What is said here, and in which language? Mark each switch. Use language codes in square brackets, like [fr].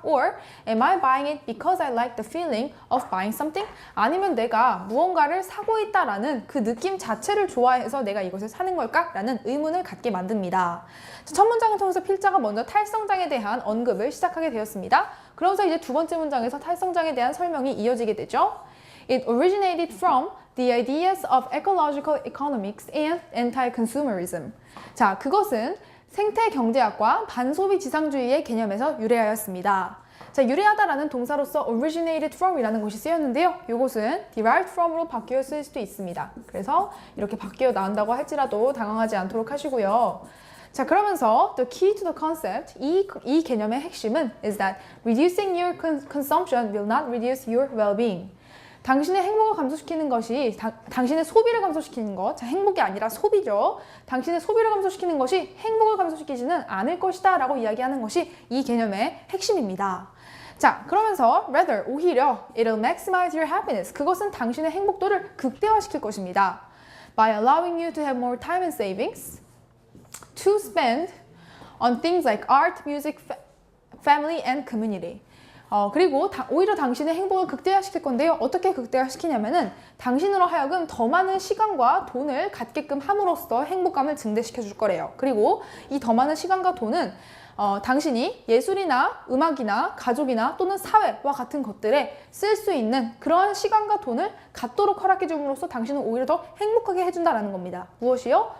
[en] Or am I buying it because I like the feeling of buying something? [ko] 아니면 내가 무언가를 사고 있다라는 그 느낌 자체를 좋아해서 내가 이것을 사는 걸까? 라는 의문을 갖게 만듭니다. 첫 문장을 통해서 필자가 먼저 탈성장에 대한 언급을 시작하게 되었습니다. 그러면서 이제 두 번째 문장에서 탈성장에 대한 설명이 이어지게 되죠. [en] It originated from the ideas of ecological economics and anti-consumerism. [ko] 자, 그것은 생태경제학과 반소비 지상주의의 개념에서 유래하였습니다. 자, 유래하다라는 동사로서 originated from이라는 것이 쓰였는데요. 이것은 derived from으로 바뀌어 쓸 수도 있습니다. 그래서 이렇게 바뀌어 나온다고 할지라도 당황하지 않도록 하시고요. [en] 자, 그러면서 the key to the concept, [ko] 이 개념의 핵심은 [en] is that reducing your consumption will not reduce your well-being. [ko] 당신의 행복을 감소시키는 것이 당신의 소비를 감소시키는 것, 자, 행복이 아니라 소비죠. 당신의 소비를 감소시키는 것이 행복을 감소시키지는 않을 것이다 라고 이야기하는 것이 이 개념의 핵심입니다. 자, 그러면서 [en] rather, [ko] 오히려 [en] it'll maximize your happiness. [ko] 그것은 당신의 행복도를 극대화시킬 것입니다. [en] By allowing you to have more time and savings to spend on things like art, music, family and community. [ko] 그리고 오히려 당신의 행복을 극대화시킬 건데요. 어떻게 극대화시키냐면은 당신으로 하여금 더 많은 시간과 돈을 갖게끔 함으로써 행복감을 증대시켜 줄 거래요. 그리고 이 더 많은 시간과 돈은 당신이 예술이나 음악이나 가족이나 또는 사회와 같은 것들에 쓸 수 있는 그러한 시간과 돈을 갖도록 허락해 줌으로써 당신을 오히려 더 행복하게 해준다는 겁니다. 무엇이요?